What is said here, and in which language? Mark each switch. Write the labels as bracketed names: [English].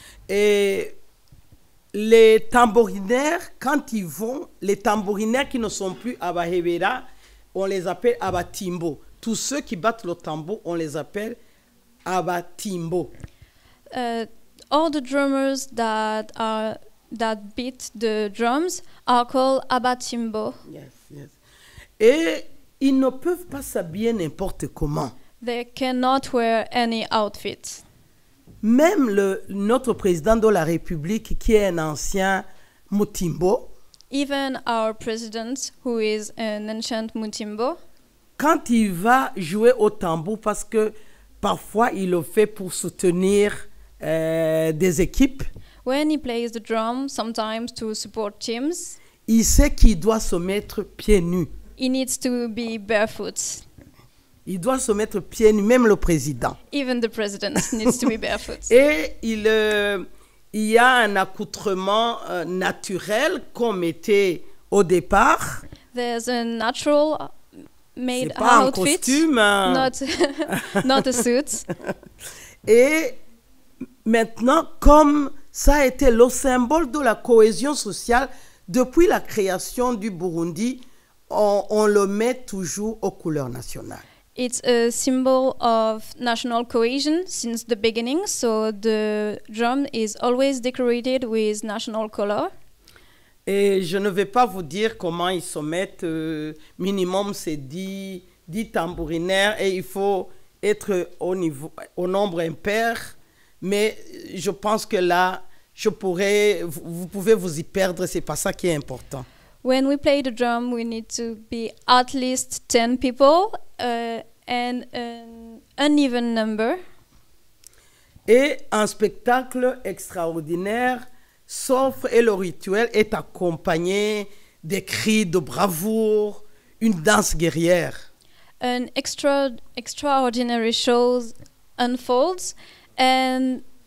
[French] Et les tambourinaires, quand ils vont, les tambourinaires qui ne sont plus Abahebera, on les appelle Abatimbo. Tous ceux qui battent le tambour, on les appelle Abatimbo. [English] All the drummers that beat the drums are called Abatimbo. Yes. [French] Et ils ne peuvent pas s'habiller n'importe comment. [English] They cannot wear any outfit. [French] Même notre président de la République, qui est un ancien Mutimbo, [English] even our president, who is an ancient Mutimbo, [French] quand il va jouer au tambour, parce que parfois il le fait pour soutenir des équipes, [English] when he plays the drum, sometimes to support teams, [French] il sait qu'il doit se mettre pieds nus. [English] He needs to be barefoot. [French] Il doit se mettre pieds nus, même le président. [English] Even the president needs to be barefoot. [French] Et il y a un accoutrement naturel qu'on mettait au départ. [English] There's a natural made [French] C'est pas un [English] outfit, [French] costume. Hein. [English] not a suit. [French] Et maintenant, comme ça a été le symbole de la cohésion sociale, depuis la création du Burundi, on le met toujours aux couleurs nationales. [English] It's a symbol of national cohesion since the beginning, so the drum is always decorated with national color. [French] Et je ne vais pas vous dire comment ils se mettent. Minimum, c'est 10 tambourinaires et il faut être au nombre impair. Mais je pense que là, vous pouvez vous y perdre, c'est pas ça qui est important. [English] When we play the drum, we need to be at least 10 people and an uneven number. [French] Et un spectacle extraordinaire s'offre et le rituel est accompagné des cris de bravoure, une danse guerrière. [English] An extraordinary show unfolds and